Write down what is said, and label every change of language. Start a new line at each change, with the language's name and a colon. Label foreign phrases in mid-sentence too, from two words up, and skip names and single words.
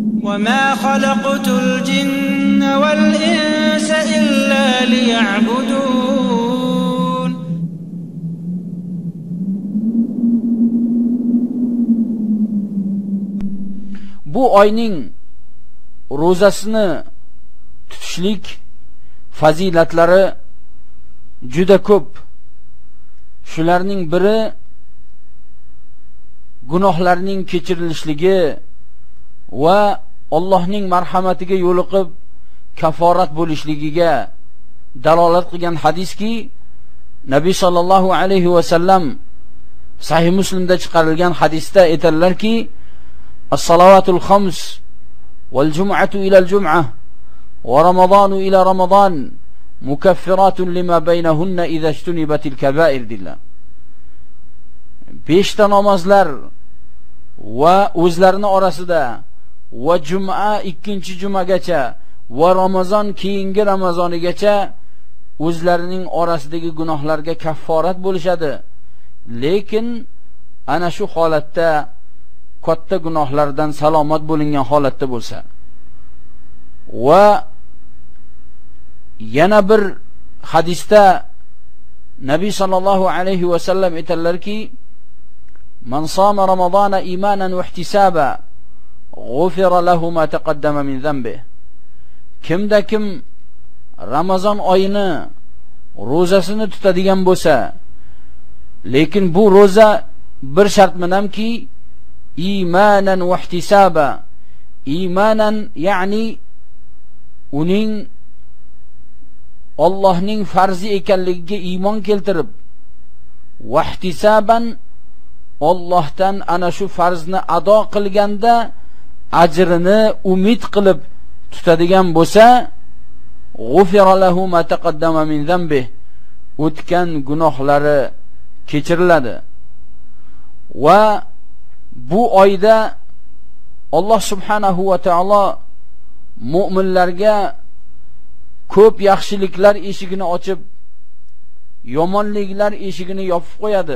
Arabic: وما خلقت الجن والإنس إلا ليعبدون.
Uzbek: Bu oyning ro'zasini tutishlik fazilatlari juda ko'p. Shularning biri gunohlarning kechirilishligi va Allohning marhamatiga yo'liqib kaforat bo'lishligiga dalolat qilgan hadiski, Nabiy
Arabic: صلى الله عليه وسلم
Uzbek: Sahih Muslimda chiqarilgan hadisda aytadilarki,
Arabic: الصلوات الخمس والجمعة إلى الجمعة ورمضان إلى رمضان مكفرات لما بينهن إذا اجتنبت الكبائر ذلك.
Uzbek: 5 ta namozlar va o'zlarini orasida va juma ikkinchi jumagacha va ramazon keyingi ramazonigacha o'zlarining orasidagi gunohlarga kafforat bo'lishadi. Lekin ana shu holatda katta gunohlardan salomat bo'lingan holatda bo'lsa. Va yana bir hadisda Nabiy
Arabic: صلى الله عليه وسلم
Uzbek: aytadilarki,
Arabic: من صام رمضان إيمانا واحتسابا غفر له ما تقدم من ذنبه.
Uzbek: Kimda kim Ramazon oyini ro'zasini tutadigan bo'lsa, lekin bu ro'za bir shart bilanki
Arabic: إيمانا واحتسابا.
Uzbek: Imanan ya'ni uning Allohning farzi ekanligiga iymon keltirib, va ihtisaban Allohdan ana shu farzni ado qilganda ajrini umid qilib tutadigan bo'lsa,
Arabic: غفر له ما تقدم من ذنبه.
Uzbek: O'tgan gunohlari kechiriladi. Va bu oyda Alloh
Arabic: سبحانه وتعالى
Uzbek: mu'minlarga ko'p yaxshiliklar eshigini ochib, yomonliklar eshigini yopib qo'yadi.